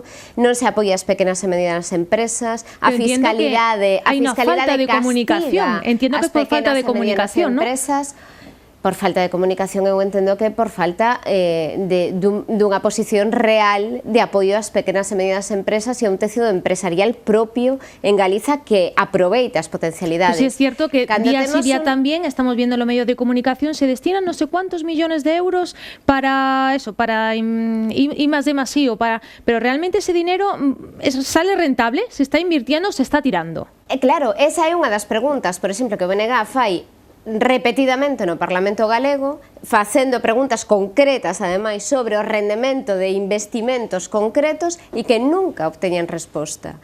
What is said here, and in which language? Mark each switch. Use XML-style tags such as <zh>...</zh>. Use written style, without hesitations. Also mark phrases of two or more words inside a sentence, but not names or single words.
<gl>Non se apoia as pequenas e medianas empresas, a fiscalidade castiga</gl> <es>entiendo que es por falta de comunicación, ¿no?</es> <gl>Por falta de comunicación, eu entendo que por falta dunha posición real de apoio ás pequenas e medianas empresas e a un tecido empresarial propio en Galiza que aproveita as potencialidades.</gl> <es>Pues sí, es cierto que día sí día también, estamos viendo en los medios de comunicación, se destinan no sé cuántos millones de euros para eso, para I+D+I, pero realmente ese dinero sale rentable, se está invirtiendo, se está tirando.</es> <gl>Claro, esa é unha das preguntas, por exemplo, que o BNG fai repetidamente no Parlamento galego, facendo preguntas concretas, ademais, sobre o rendemento de investimentos concretos e que nunca obteñen resposta.</gl>